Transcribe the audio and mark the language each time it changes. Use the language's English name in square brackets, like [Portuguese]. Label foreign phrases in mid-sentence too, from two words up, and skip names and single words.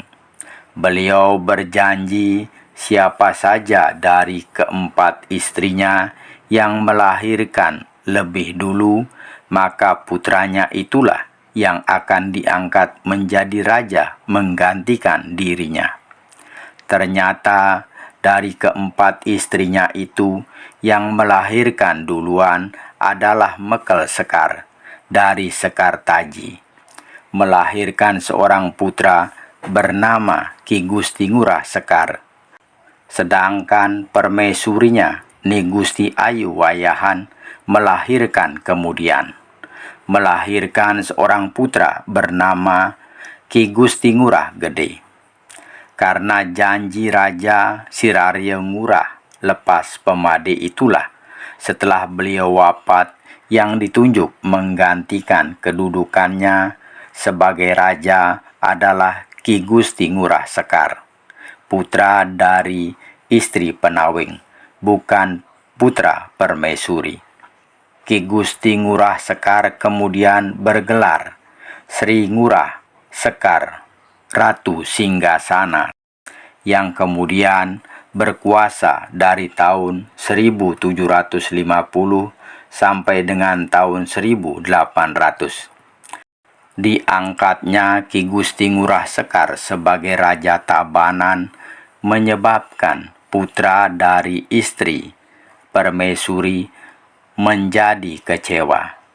[Indonesian] Beliau berjanji siapa saja dari keempat istrinya yang melahirkan lebih dulu, maka putranya itulah yang akan diangkat menjadi raja menggantikan dirinya. Ternyata dari keempat istrinya itu, yang melahirkan duluan adalah Mekel Sekar dari Sekar Taji, melahirkan seorang putra bernama Ki Gusti Ngurah Sekar. Sedangkan permaisurinya Ni Gusti Ayu Wayahan melahirkan seorang putra bernama Ki Gusti Ngurah Gede. Karena janji Raja Sirarya Ngurah Lepas Pemade itulah, setelah beliau wafat, yang ditunjuk menggantikan kedudukannya sebagai raja adalah Ki Gusti Ngurah Sekar, putra dari istri penawing, bukan putra permaisuri. Ki Gusti Ngurah Sekar kemudian bergelar Sri Ngurah Sekar Ratu Singgasana, yang kemudian berkuasa dari tahun 1750 sampai dengan tahun 1800. Diangkatnya Ki Gusti Ngurah Sekar sebagai Raja Tabanan menyebabkan putra dari istri permaisuri menjadi kecewa.